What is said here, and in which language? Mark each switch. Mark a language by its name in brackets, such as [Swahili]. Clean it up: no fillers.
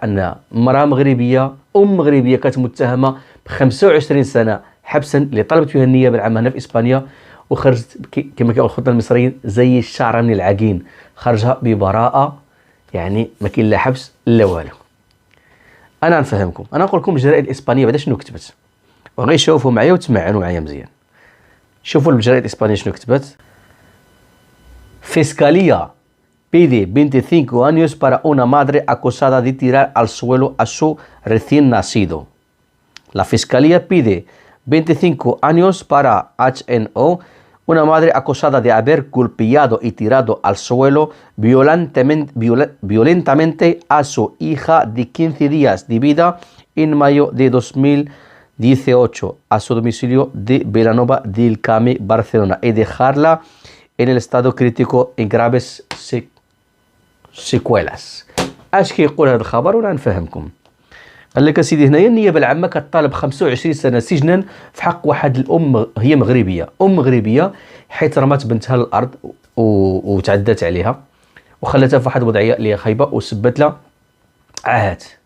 [Arabic] ان امراه مغربيه مغربيه كانت متهمه ب 25 سنه حبسا اللي طلبت فيها النيابه العامه هنا في اسبانيا، وخرجت كما كيقول الخطه المصريين زي الشعره من العجين، خرجها ببراءه، يعني ما كاين لا حبس لا والو. انا نفهمكم، انا نقول لكم الجرائد الاسبانيه بعدا شنو كتبت، وغير شوفوا معايا وتمعنوا معايا مزيان. شوفوا الجرائد الاسبانيه شنو كتبت. [Spanish] Fiscalía pide 25 años para una madre acusada de tirar al suelo a su recién nacido. La Fiscalía pide 25 años para HNO, una madre acusada de haber golpeado y tirado al suelo violentamente a su hija de 15 días de vida en mayo de 2018 a su domicilio de Vilanova del Camí, Barcelona, y dejarla en el estado crítico en graves secuelas. [Arabic] اش كيقول هذا الخبر ولا نفهمكم. قال لك سيدي هنايا النيابه العامه كطالب 25 سنه سجنا في حق واحد الام، هي مغربيه، مغربيه، حيث رمات بنتها للارض وتعدت عليها وخلتها في واحد الوضعيه اللي خايبه وسبت لها عاهات.